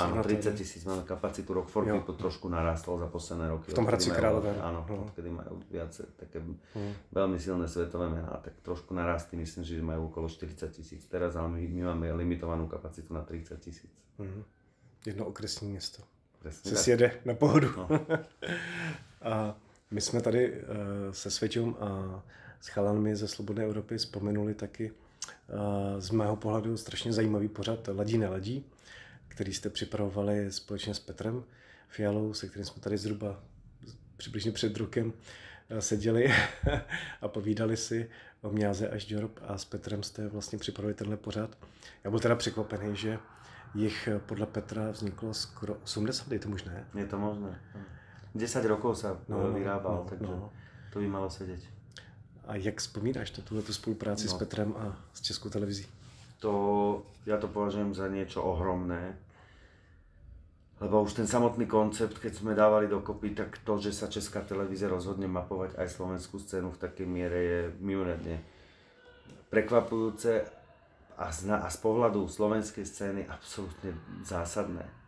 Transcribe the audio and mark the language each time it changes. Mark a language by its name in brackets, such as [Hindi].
[Slovak] Áno, 30 000 máme kapacitu, Rock for People trošku narástol za posledné roky. [Czech] V tom Hradci Králové. [Slovak] Áno, odkedy majú viac také veľmi silné svetové mená, tak trošku narastli, myslím, že majú okolo 40 000 teraz, ale my máme limitovanú kapacitu na 30 000. [Czech] Jedno okresní město. [Slovak] Presne, [Czech] se sjede na Pohodu. No. A my jsme tady se Sveťom a s chalanmi ze Slobodné Evropy vzpomenuli taky z mého pohledu strašně zajímavý pořad Ladí neladí, který jste připravovali společně s Petrem Fialou, se kterým jsme tady zhruba přibližně před rokem seděli a povídali si o Mňáze až Ďorob a s Petrem jste vlastně připravili tenhle pořad. Já byl teda překvapený, že jich podle Petra vzniklo skoro 80, je to možné? Je to možné. [Slovak] 10 rokov sa vyrábal, takže to by malo sedieť. [Czech] A jak vzpomínáš na túto spolupráci s Petrem a s Českou televizí? [Slovak] Ja to považujem za niečo ohromné, lebo už ten samotný koncept, keď sme dávali dokopy, tak to, že sa Česká televízia rozhodne mapovať aj slovenskú scénu v takej miere je mimoriadne prekvapujúce a z pohľadu slovenskej scény absolútne zásadné.